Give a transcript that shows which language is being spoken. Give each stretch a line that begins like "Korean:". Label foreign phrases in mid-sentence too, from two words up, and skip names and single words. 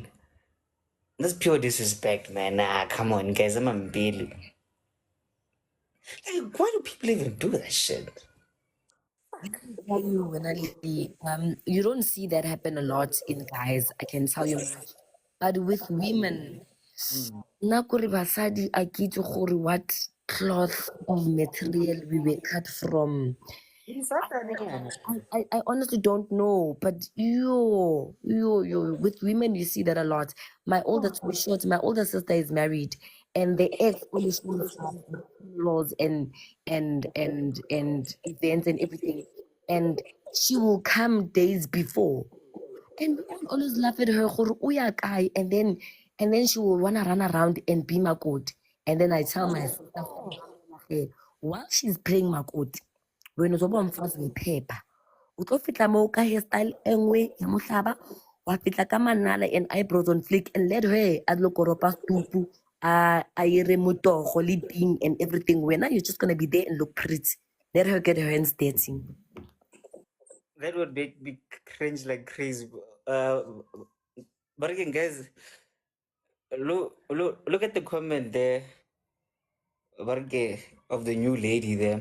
English: That's pure disrespect, man. Nah, come on, guys. I'm a Billy. Like, why do people even do that shit? Tell you when you don't see that happen a lot in guys, I can tell you much. But with women,
Tswana: nna kore basadi a ke itse gore
English: what cloth of material we were cut from. I honestly don't know, but with women you see that a lot. My older, to be short, my older sister is married, and the ex always shows up with laws and events and everything, and she will come days before, and we all always laugh at her,
Tswana: gore o ya kae?
English: And then she will wanna run around and be makoti. And then I tell my sister, while she's playing makoti,
Zulu: wena uzoba umfazi wephepha.
Tswana: O tlo fitla moo ka hairstyle e nngwe ya mohlaba, wa fitla ka manala
English: and eyebrows on flick, and let her
Tswana: a lo koropa stupu, a ire motogo le ping
English: and everything. Wena you're just gonna be there and look pretty. Let her get her hands dirty. That would make me cringe like crazy. But again, guys, look at the comment there. Barge of the new lady there.